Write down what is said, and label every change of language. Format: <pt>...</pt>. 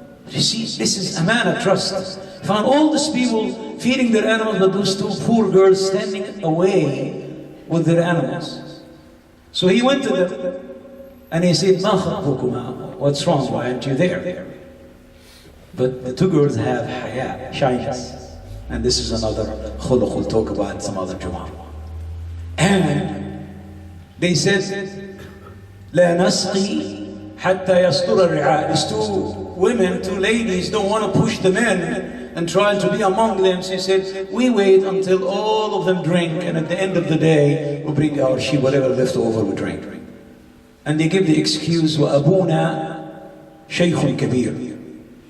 <en>You see, this is amana, trust. Found all these people feeding their animals, but those two poor girls standing away with their animals. So he went to them and he said,</en> <ar>"Ma khatbukuma?</ar> <en>What's wrong? Why aren't you there?" But the two girls have haya, shyness. And this is another khuluq we'll talk about in some other Jumu'ah.</en> <ar>And they said, لا نسقي حتى يستر الرعاء.</ar> <en>These two women, two ladies, don't want to push the men and try to be among them. So he said, we wait until all of them drink, and at the end of the day, we'll bring our sheep, whatever left over, we drink.</en> <ar>And they give the excuse, وَأَبُونَا شَيْخٌ كَبِيرٌ.</ar>